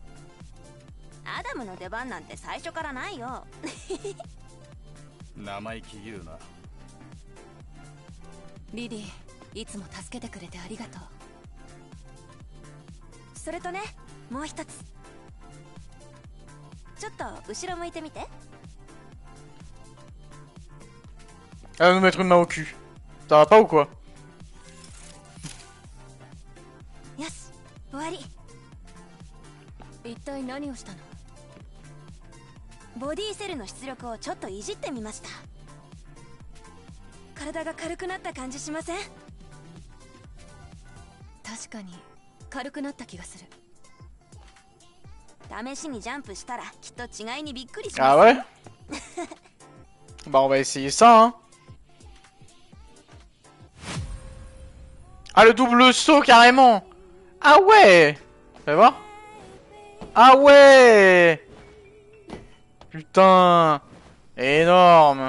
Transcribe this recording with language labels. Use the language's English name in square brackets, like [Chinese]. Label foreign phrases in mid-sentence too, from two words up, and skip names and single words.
[Japanese] アダムの出番なんて最初からないよ。生意気言うな。リディ、いつも助けてくれてありがとう。それとね、もう一つ。ちょっと後ろ向いてみて。 [French] Elle va nous mettre une main au cul. Ça va pas ou quoi? [Japanese] よし、終わり。一体何をしたの？ボディセルの出力をちょっといじってみました。体が軽くなった感じしません？確かに軽くなった気がする。試しにジャンプしたらきっと違いにびっくりします。 [French] Ah ouais? Bah on va essayer ça hein. Ah le double saut carrément. Ah ouais. Fais voir. Ah ouais. Putain. Énorme.